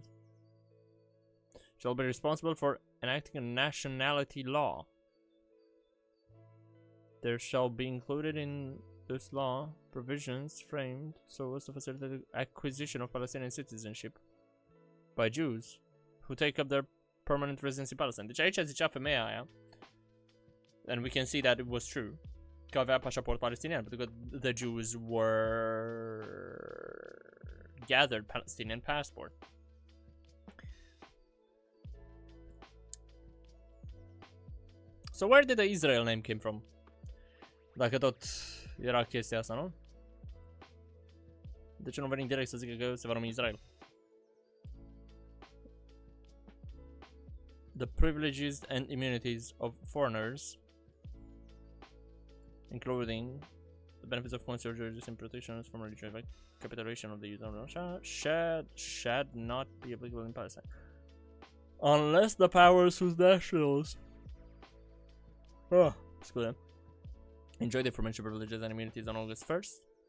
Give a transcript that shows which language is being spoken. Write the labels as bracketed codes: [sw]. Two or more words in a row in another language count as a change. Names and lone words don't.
[en] Shall be responsible for enacting a nationality law. There shall be included in this law provisions framed so as to facilitate the acquisition of Palestinian citizenship by Jews who take up their permanent residence in Palestine. [ro] Deci aici zicea femeia aia, [en] and we can see that it was true, [ro] că avea pașaport palestinian, pentru că [en] the Jews were gathered Palestinian passport. So where did the Israel name came from? [ro] Dacă tot era chestia asta, nu? De ce nu venim direct să zică că se va numi Israel? [en] The privileges and immunities of foreigners, including the benefits of consular jurisdiction and protections from religious capitulation of the Israel shall not be applicable in Palestine, unless the powers whose nationals enjoy the aforementioned privileges and immunities on August 1st